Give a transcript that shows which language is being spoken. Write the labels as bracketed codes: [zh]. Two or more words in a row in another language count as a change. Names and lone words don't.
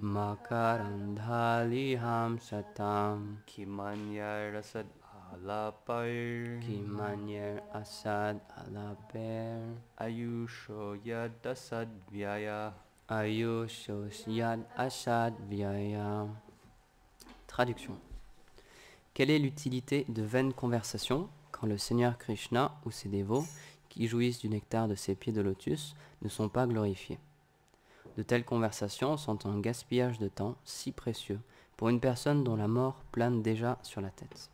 [sa] मकरन्धलिहां सताम् किमन्य रसद् अलपैर् किमन्यैर् असद् अलपेर् आयुषो यदसद् व्यय. आयुषोस् यद् असद् व्यय. [fr] Traduction. Quelle est l'utilité de vaines conversations quand le Seigneur Krishna ou ses dévots, qui jouissent du nectar de ses pieds de lotus, ne sont pas glorifiés? De telles conversations sont un gaspillage de temps si précieux pour une personne dont la mort plane déjà sur la tête.